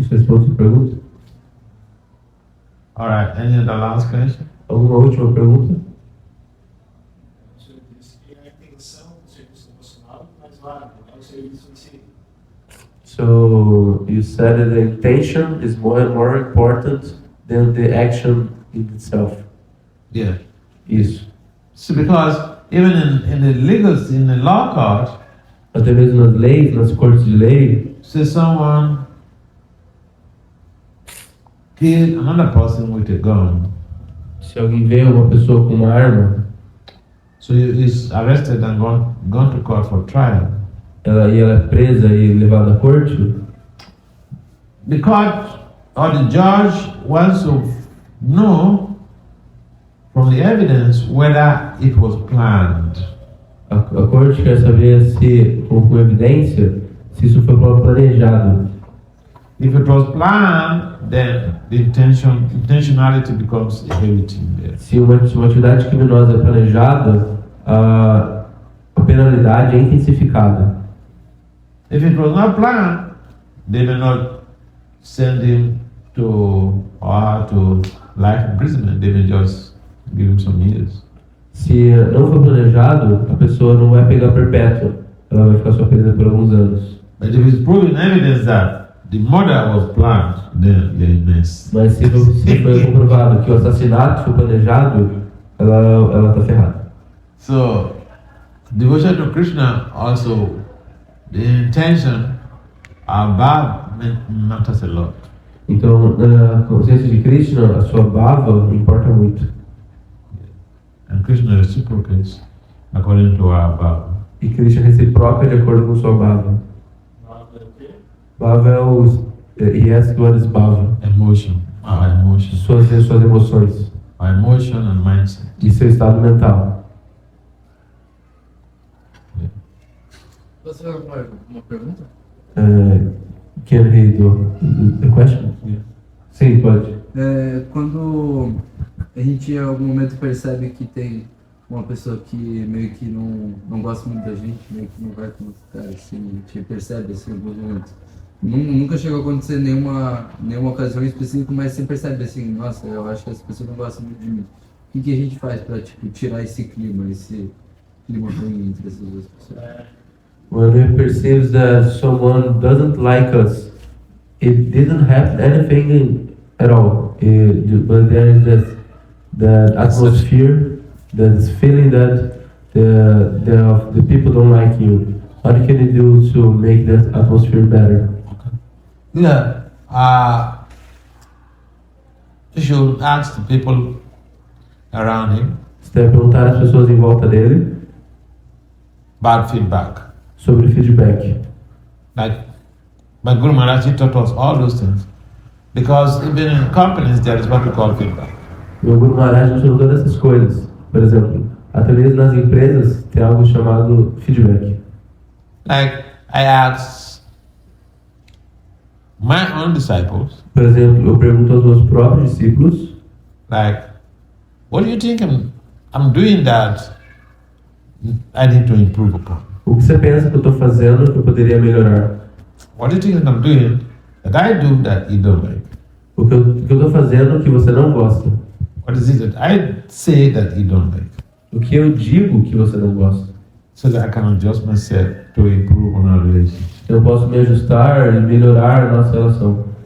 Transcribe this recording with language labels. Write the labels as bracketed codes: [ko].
[pt] Isso responde a sua pergunta? [en] Alright, any other last question? [pt] Alguma última pergunta? O senhor disse que a intenção do serviço devocional é mais válida, é o serviço em si. [en] So you said that the intention is more important than the action in itself. Yeah. [pt] Isso. [en] So because even in the law court, [pt] Até mesmo nas leis, nas cortes de lei, [en] say someone killed another person with a gun, [pt] se alguém vê uma pessoa com uma arma, [en] so he is arrested and gone to court for trial. [pt] ela é presa e levada à corte, [en] The court or the judge wants to know from the evidence whether it was planned. [pt] a corte quer saber se, com evidência, se isso foi planejado. [en] If it was planned, then the intentionality becomes a heavy thing there. [pt] Se uma atividade criminosa é planejada, a penalidade é intensificada. [en] If it was not planned, they may not send him to or her to life imprisonment. They may just give him some years. [pt] Se não for planejado, a pessoa não vai pegar perpétua, ela vai ficar só presa por alguns anos. [en] But if it's proven evidence that the murder was planned, then you're in mess. [pt] Mas se foi comprovado que o assassinato foi planejado, ela está ferrada. [en] So, devotion to Krishna also, the intention above matters a lot. [pt] Então, na consciência de Krishna, a sua bhava importa muito. [en] And Krishna reciprocates according to our bhava. [pt] E Krishna reciproca de acordo com sua bhava. Bhava é o... [en] Yes, what is bhava? Emotion, our emotion. [pt] Suas emoções. [en] Our emotion and mindset. [pt] E seu estado mental. Posso fazer uma pergunta? [en] Can he do the question? Yeah. [pt] Sim, pode. Quando a gente em algum momento percebe que tem uma pessoa que meio que não gosta muito da gente, meio que não vai com o cara, assim, a gente percebe assim em alguns momentos. Nunca chegou a acontecer nenhuma ocasião específica, mas você percebe assim, nossa, eu acho que essa pessoa não gosta muito de mim. O que a gente faz pra tirar esse clima ruim entre essas duas pessoas? [en] When we perceive that someone doesn't like us, it didn't happen anything at all. But there is that atmosphere, that feeling that the people don't like you. What can you do to make that atmosphere better? Yeah, you should ask the people around him [pt] Você deve perguntar às pessoas em volta dele [en] about feedback. [pt] sobre feedback. [en] Like my Guru Maharaj, he taught us all those things. Because even in companies, there is what we call feedback. [pt] Meu Guru Maharaj nos ensinou todas essas coisas. Por exemplo, até mesmo nas empresas tem algo chamado feedback. [en] Like I asked my own disciples, [pt] Por exemplo, eu pergunto aos meus próprios discípulos, [en] like, what do you think I'm doing that I need to improve upon? [pt] o que você pensa que eu estou fazendo que eu poderia melhorar? [en] What do you think I'm doing that I do that you don't like? [pt] O que eu estou fazendo que você não gosta? [en] What is it that I say that you don't like? [pt] O que eu digo que você não gosta? [en] So that I can adjust myself to improve on our relationship. [pt] Eu posso me ajustar e melhorar a nossa relação.